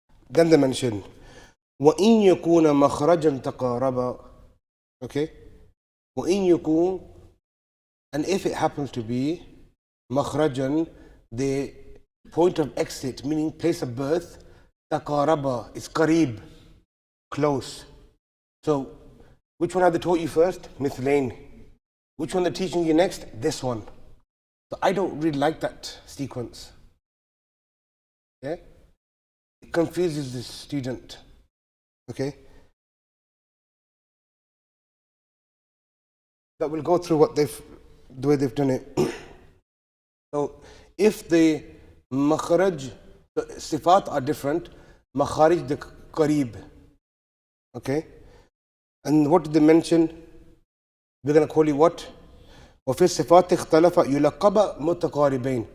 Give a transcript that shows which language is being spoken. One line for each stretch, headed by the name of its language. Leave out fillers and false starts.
English: Then they mention
Arabic: وَإِن يَكُونَ مَخْرَجًا تَقَارَبًا.
English: Okay?
Arabic: وَإِن يَكُونَ,
English: and if it happens to be makhrajan, the point of exit, meaning place of birth, taqaraba, it's qareeb, close. So, which one have they taught you first? Mithlain. Which one they're teaching you next? This one. So I don't really like that sequence. Yeah? It confuses the student. Okay? that will go through the way they've done it. So if the makharaj, the sifat are different, makharij the qareeb. Okay? And what did they mention? We're going to call you what?
Arabic: وفي الصفات اختلف يلقب متقاربين.